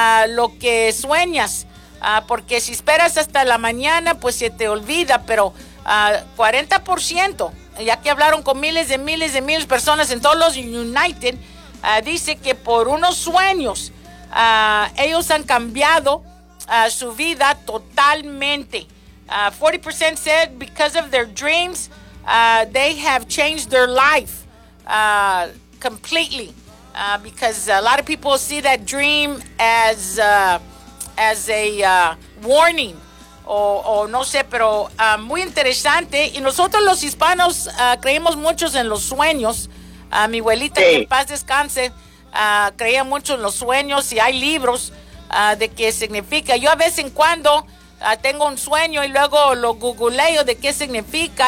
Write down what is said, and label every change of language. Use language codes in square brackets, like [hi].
[es] lo que sueñas, porque si esperas hasta la mañana, pues se te olvida, pero 40%, ya que hablaron con miles de personas en todos los United, dice que por unos sueños, ellos han cambiado su vida totalmente. [en] 40% said because of their dreams, they have changed their life completely. Because a lot of people see that dream as a warning. [es] O no sé, pero muy interesante. Y nosotros los hispanos creemos muchos en los sueños. Mi abuelita, sí. que en paz descanse, creía mucho en los sueños. Y hay libros de qué significa. Yo a vez en cuando tengo un sueño y luego lo googleo de qué significa.